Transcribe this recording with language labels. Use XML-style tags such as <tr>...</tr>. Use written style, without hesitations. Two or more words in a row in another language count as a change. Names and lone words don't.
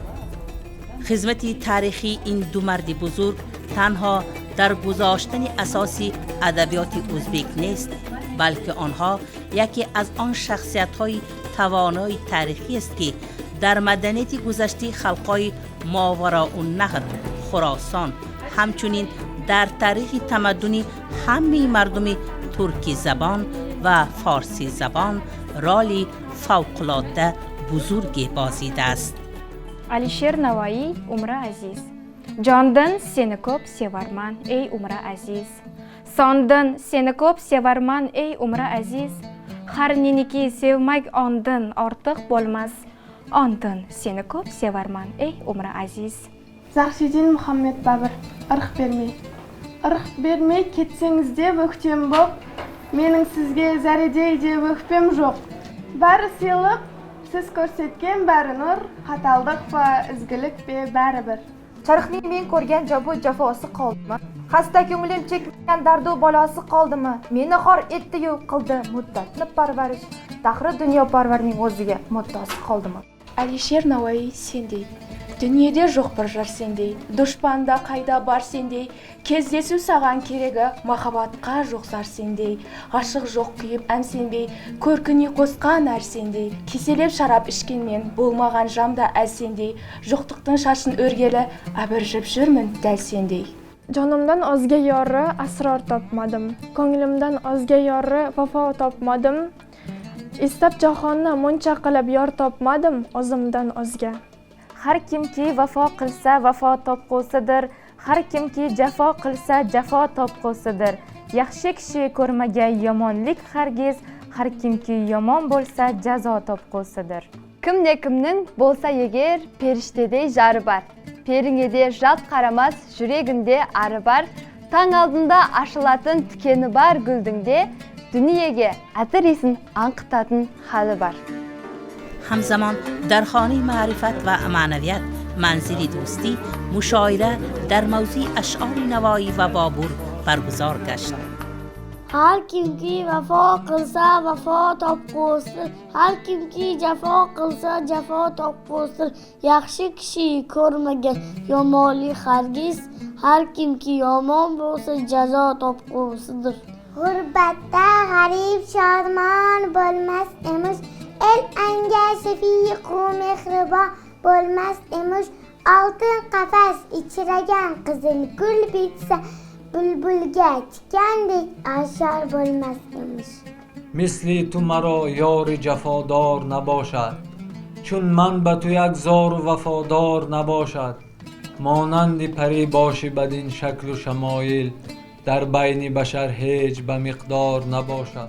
<fa>خدمت تاریخی این دو مرد بزرگ تنها در گذاشتن اساسی ادبیات ازبک نیست، بلکه آنها یکی از آن شخصیت‌های توانای تاریخی است که در مدنیت گذشته خلقای ماوراءالنهر، خراسان، همچنین در تاریخ تمدنی همه مردم ترکی زبان و فارسی زبان رالی فوق‌العاده بزرگی بازیده است.</fa> <uz>Alisher Navoiy, Umra Aziz. Jondan seni ko'p sevarman ey Umra Aziz. Sondan seni ko'p sevarman ey Umra Aziz. Har neniki sevmak ondan ortiq bo'lmas. Ondan seni ko'p sevarman ey Umra Aziz. Zahridin Muhammed Babur,</uz> <kk>ырық бермей кетсеңіз де өктем боп, менің сізге зәредей де өкпем жоқ. Бәрі сыйлық, сіз көрсеткен бәрі нұр, қаталдық па, ізгілік пе бәрі бір.</kk> <uz>Charxning men ko'rgan jafosi qoldimi? Xasta ko'nglim chekmagan dardu balosi qoldimi? Meni xor etdi-yu qildi muddatni parvarish. Daxri dunyo parvarning o'ziga muddasi qoldimi? Alisher Navoiy sendey.</uz> <kk>Дүниеде жоқ бір жар сендей, дұшпанда қайда бар сендей, кездесу саған керегі, махаббатқа жоқ зар сендей, ғашық жоқ күйіп ән сенбей, көркіне қосқан әр сендей, кеселеп шарап ішкенмен болмаған жамда әл сендей, жоқтықтың шашын өргелі, әбіржіп жүрмін дәл сендей.</kk> <uz>Jonimdan o'zga yori asror topmadim, ko'nglimdan o'zga yori vafo topmadim, istab jahonni muncha qilib yor topmadim o'zimdan o'zga. Har kimki vafo qilsa vafo topqusidir, har kimki jafo qilsa jafo topqusidir. Yaxshi kishi ko'rmagan yomonlik hargiz, har kimki yomon bo'lsa jazo topqusidir.</uz> <kk>Kimning bo'lsa eger perishtedey jari bar. Peringede jalt qaramas, жүрегінде ары бар. Таң алдында ашылатын тікені бар гүлдіңде, дүниеге әтір исін аңқытатын халі бар.</kk> <fa>همزمان در خانه معرفت و معنویت منزل دوستی مشاعره در موضوع اشعار نوایی و بابور برگزار گشت.</fa> <uz>هر kimki vafo qilsa vafo topqusidir, har kimki jafo qilsa jafo topqusidir. Yaxshi kishi ko'rmagan yomonlik hargiz, har kimki yomon bo'lsa jazo topqusidir. G'urbatda g'arib shodmon bo'lmas emish, el anga shafiq u mehribon bo'lmas emish, oltin qafas ichragan qizil gul bitsa bulbulga tikandek ashar bo'lmas emish.</uz> <fa>مثل تو مرا یار جفادار نباشد، چون من به تو یک زار و وفادار نباشد. مانند پری باشی بدین شکل و شمایل، در بین بشر هیچ به مقدار نباشد.</fa>